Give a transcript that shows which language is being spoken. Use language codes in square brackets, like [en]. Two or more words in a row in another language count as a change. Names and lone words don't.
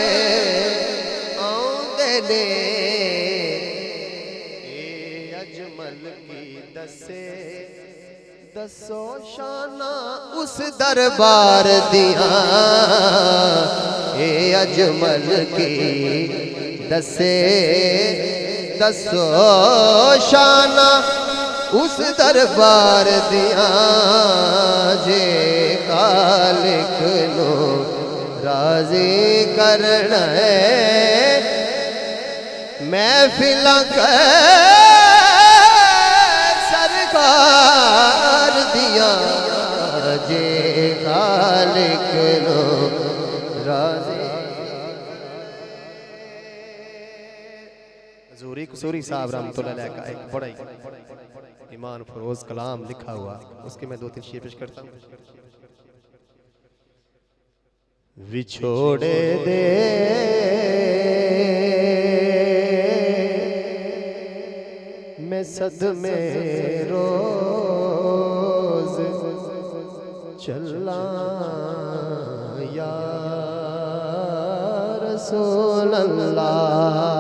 [pa] آنے نے، اجمل کی دسو شانہ اس دربار دیاں، اے اجمل کی دسو شانہ اس دربار دیاں جے خالق نو راضی کرنا ہے۔ محفلاں سرکار دیاں جے خالق نو راضی۔ [ur] حضوری قصوری صاحب [ar] رحمۃ اللہ علیہ [ur] کا ایک بڑا ایمان فروز کلام لکھا ہوا، اس کے میں 2-3 شعر پیش کرتا ہوں۔ [pa] وچھوڑے دے میں صدمے روز چلا یا رسول اللہ۔